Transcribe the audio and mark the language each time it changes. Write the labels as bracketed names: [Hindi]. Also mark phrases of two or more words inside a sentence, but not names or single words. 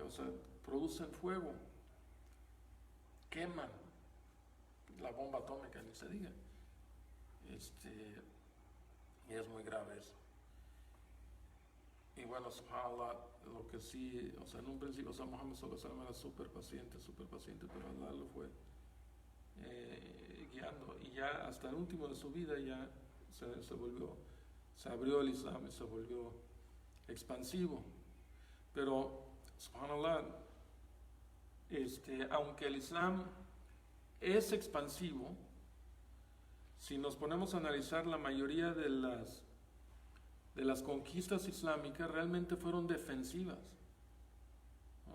[Spanish] O sea, producen fuego, queman la bomba atómica, ni se diga. Y es muy grave eso. Y bueno, subhanallah, lo que sí, o sea, en un principio, o sea, Muhammad [Arabic] صلى الله عليه وسلم [Spanish] era súper paciente, pero Allah lo fue guiando, y ya hasta el último de su vida ya se abrió el Islam y se volvió expansivo. Pero, subhanallah, aunque el Islam es expansivo, si nos ponemos a analizar, la mayoría de las conquistas islámicas realmente fueron defensivas, ¿no?